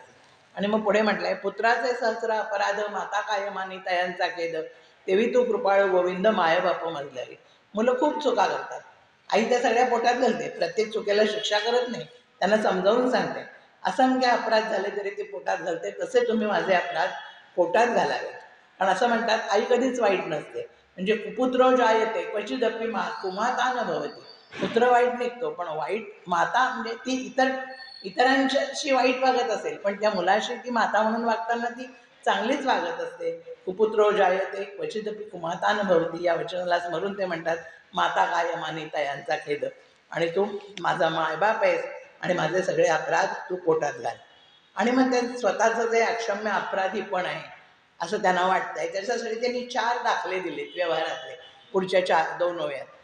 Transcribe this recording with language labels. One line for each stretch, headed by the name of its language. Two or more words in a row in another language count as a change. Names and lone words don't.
Marathi: आणि मग पुढे म्हटलंय, पुत्राचे सहस्र अपराध माता काय मानी तयांचा खेद, तेवी तू कृपाळ गोविंद माय बाप मजलारी. मुलं खूप चुका करतात, आई त्या सगळ्या पोटात घालते, प्रत्येक चुकीला शिक्षा करत नाही, त्यांना समजावून सांगते. असंख्य अपराध झाले तरी ते पोटात घालते, तसे तुम्ही माझे अपराध पोटात घालावे. कारण असं म्हणतात, आई कधीच वाईट नसते.
Sanskrit: म्हणजे कुपुत्रो जायते क्वचिदपि कुमाता न भवती.
Marathi: पुत्र वाईट निघतो, पण वाईट माता म्हणजे ती इतरांशी वाईट वागत असेल, पण त्या मुलाशी ती माता म्हणून वागताना ती चांगलीच वागत असते.
Sanskrit: कुपुत्रो जायते क्वचिदपि कुमाता न भवती
Marathi: या वचनाला स्मरून ते म्हणतात, माता काय मानिता यांचा खेद. आणि तू माझा मायबाप आहेस आणि माझे सगळे अपराध तू पोटात घाल. आणि मग ते स्वतःचं जे अक्षम्य अपराधी पण आहे असं त्यांना वाटतंय, त्याच्यासाठी त्यांनी 4 दाखले दिलेत व्यवहारातले पुढच्या 2 ओव्यात.